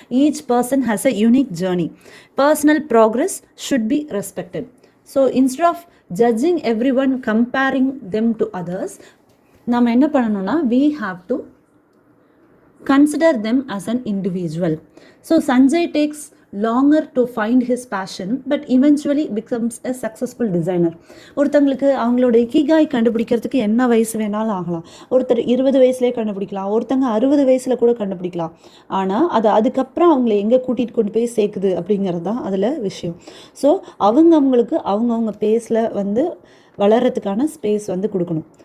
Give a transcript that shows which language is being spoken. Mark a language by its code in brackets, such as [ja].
[en] Each person has a unique journey. Personal progress should be respected. So instead of judging every one, comparing them to others, [ta] நம்ம என்ன பண்ணணும்னா [en] we have to consider them as an individual. So Sanjay takes longer to find his passion but eventually becomes a successful designer. [ta] ஒருத்தங்களுக்கு அவங்களோட ikigai கண்டுபிடிக்கிறதுக்கு என்ன வயசு வேணாலும் ஆகலாம். ஒருத்தர் 20 வயசுலேயே கண்டுபிடிக்கலாம், ஒருத்தங்க 60 வயசில் கூட கண்டுபிடிக்கலாம். ஆனால் அதுக்கப்புறம் அவங்கள எங்கே கூட்டிகிட்டு கொண்டு போய் சேர்க்குது அப்படிங்கிறது தான் அதில் விஷயம். ஸோ அவங்களுக்கு அவங்கவுங்க பேஸில் வந்து வளர்கிறதுக்கான ஸ்பேஸ் வந்து கொடுக்கணும்.